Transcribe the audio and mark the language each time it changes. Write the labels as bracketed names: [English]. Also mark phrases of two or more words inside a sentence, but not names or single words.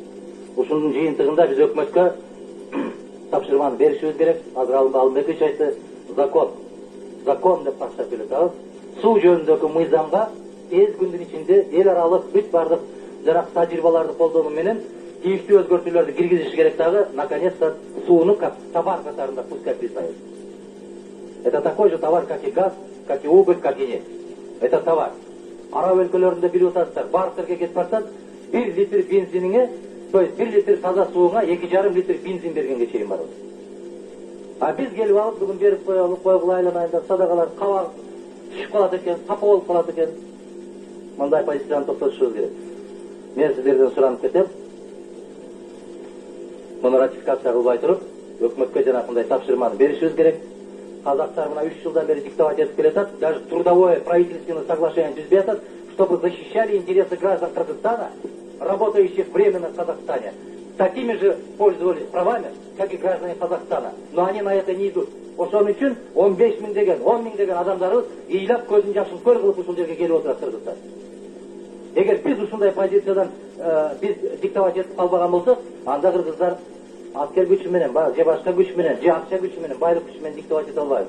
[Kyrgyz] Ушунун жыйынтыгында биз өкмөткө тапшырманы беришибиз керек. Азыр Алымбекович айтты, закон деп баштап келатабыз. Суу жөнүндөгү мыйзамга тез күндүн ичинде эл аралык бүт бардык жарак тажрыйбаларды колдонуу менен тийиштүү өзгөртүүлөрдү киргизиш керек дагы, [Russian] наконец-то сууну как товар катарында пускай признают. Это такой же товар, как и газ, как и уголь, как и нефть. Это товар. [Kyrgyz] Араб өлкөлөрүндө билип атасыздар, бартерге кетип барсаң, 1 литр бензиниңе, [Russian] то есть [Kyrgyz] 1 литр таза сууңа 2,5 литр бензин бергенге чейин барабыз. А биз келип алып бүгүн берип койгула айланайын деп садагалар кабак түшүп калат экен, сапа болуп калат экен. Мындай позицияны токтотушубуз керек. Мен сиздерден суранып кетем. Муну ратификация кылбай туруп, өкмөткө жанакындай тапшырманы беришибиз керек. Казактар мына 3 жылдан бери диктовать этип келатат, [Russian] даже трудовое правительственное соглашение [Kyrgyz] түзбөй атат, [Russian] чтобы защищали интересы граждан Кыргызстана, работающих временно в Казахстане. Такими же пользовались правами, как и граждане Казахстана. Но они на это не идут. [Kyrgyz] Ошон үчүн 15 миң деген, 10 миң деген адамдарыбыз ыйлап көзүн жашын көл кылып ушул жерге келип отурат Кыргызстан. Эгер биз ушундай позициядан биз диктовать этип калбаган болсок, анда кыргыздар аскер күчү менен, же башка күч менен, же акча күчү менен, байлык күчү менен диктовать эте албайбыз.